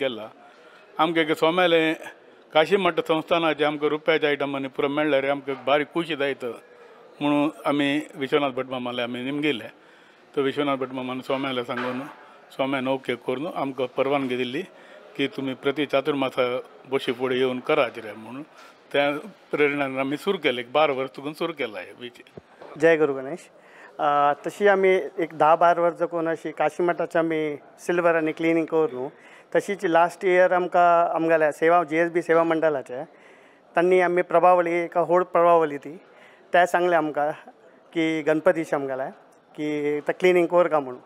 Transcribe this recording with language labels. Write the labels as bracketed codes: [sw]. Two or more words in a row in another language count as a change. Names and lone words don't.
[kok] आमकां एक सोमेले काशी मठ संस्थानाचे आमकां रुपयाच्या आयटमांनी पुरो मेळ्ळे रे आमकां बारीक खुशी जायत म्हणून आमी विश्वनाथ भट मामाले आमी निमगेले. तो विश्वनाथ भट मामान स्वाम्याला सांगून स्वाम्यान ओके करून आमकां परवानगी दिल्ली की तुमी प्रति चातुर्मासा बशी फुडें येवन करात रे म्हणून त्या प्रेरणान आमी सुरू केलें. 12 वर्स चुकून सुरू केला हे बीच. जय गुरु गणेश. तशी आमी एक 10-12 वर्सां करून अशी काशी मठाची आमी सिल्वर आनी क्लिनींग करून तशीच [en] last year [kok] आमकां आमगेल्या सेवा GSB सेवा मंडळाचे तांणी आमी प्रभावली एक व्हड प्रभावली ती ते सांगले आमकां की गणपतीचे आमगेल्या की ते क्लिनींग कोर का म्हणून.